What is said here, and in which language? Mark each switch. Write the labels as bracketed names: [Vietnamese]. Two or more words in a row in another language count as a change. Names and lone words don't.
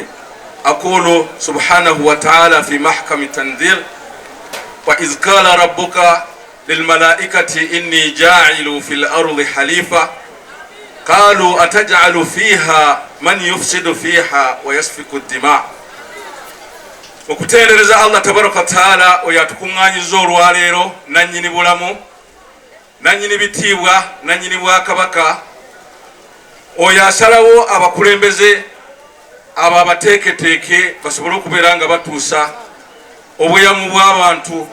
[Arabic] أقول سبحانه وتعالى في محكم التنزيل: وإذ قال ربك للملائكة إني جاعل في الأرض خليفة قالوا أتجعل فيها من يفسد فيها ويسفك الدماء. [Ganda] okutendereza Allah [Arabic] تبارك وتعالى [Ganda] oyatukunganyiza olwaleero nanyini bulamu nanyini bitiibwa nanyini bwakabaka oyo asalawo abakulembeze abo abateeketeeke basobole okubeera nga batuusa obweyamo bw'abantu.